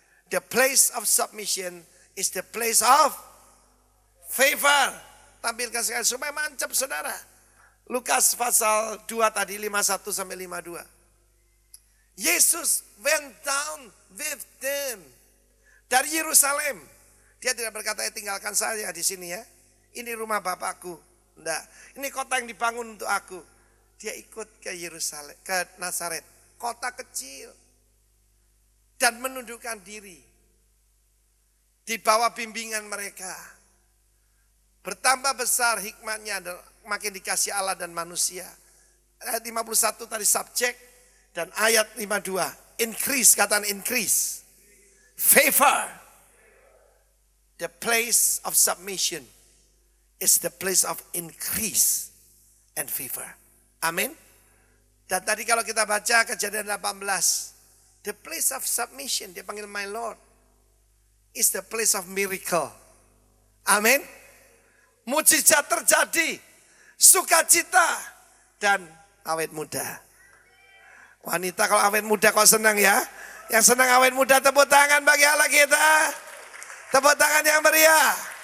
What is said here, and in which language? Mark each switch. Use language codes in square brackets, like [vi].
[en] The place of submission is the place of favor. [id] Tampilkan sekali supaya mancap saudara. Lukas pasal 2 tadi 51 sampai 52. [en] Yesus went down with them. [id] Dari Yerusalem. Dia tidak berkata tinggalkan saya di sini ya. Ini rumah Bapakku. Enggak. Ini kota yang dibangun untuk aku. Dia ikut ke Yerusalem, ke Nazaret. Kota kecil. Dan menundukkan diri. Di bawah bimbingan mereka. Bertambah besar hikmatnya dan makin dikasih Allah dan manusia. Ayat 51 tadi subjek. Dan ayat 52. [en] Increase, [id] katakan [en] increase. Favor. The place of submission is the place of increase and favor. Amin. [id] Dan tadi kalau kita baca Kejadian 18. [en] The place of submission, [id] dia panggil [en] my Lord, is the place of miracle. [id] Amin. Mujizat terjadi, sukacita dan awet muda. Wanita kalau awet muda kok senang ya. Yang senang awet muda tepuk tangan bagi Allah kita. Tepuk tangan yang meriah.